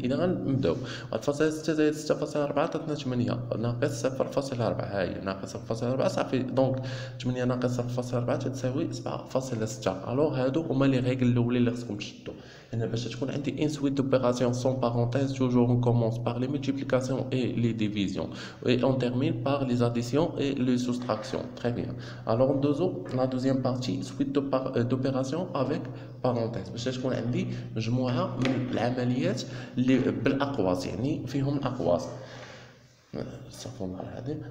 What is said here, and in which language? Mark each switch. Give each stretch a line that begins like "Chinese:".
Arabic: اذا غنبداو 1.6 زائد 6.4 عطاتنا 8 ناقص 0.4، ها هي ناقص 0.4 صافي. دونك 8 ناقص 0.4 تساوي 7.6. الوغ هادو هما لي ريغل الاولين اللي خصكم تشدوا هنا باش تكون عندي
French: ان سويت دوبيراسيون سون بارونتيز. toujours on commence par les multiplications et les divisions et on termine par les additions et les soustractions. très bien. alors la deuxième partie suite d'opérations avec parenthèse
Arabic: باش تكون عندي مجموعه من العمليات اللي بالاقواس، يعني فيهم الاقواس. استغفر الله العظيم.